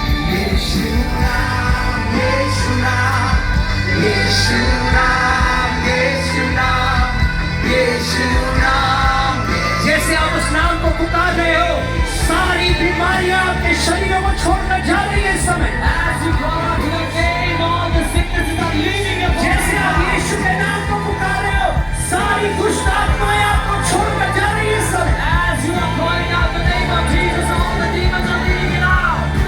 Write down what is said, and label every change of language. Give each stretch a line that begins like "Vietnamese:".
Hindi: यीशु नाम, यीशु नाम, यीशु नाम, यीशु नाम, यीशु नाम। जैसे आप उस नाम को पुकार रहे हो, सारी बीमारियां आपके शरीरों को छोड़कर जा रही है इस समय।
English: As you call out your name, all the sicknesses are leaving your body.
Hindi: जैसे आप यीशु के नाम को पुकार रहे हो, सारी दुष्ट आत्माएं आपको छोड़कर जा रही है इस समय।
English: As you are calling out the name of Jesus, all the demons are leaving it out.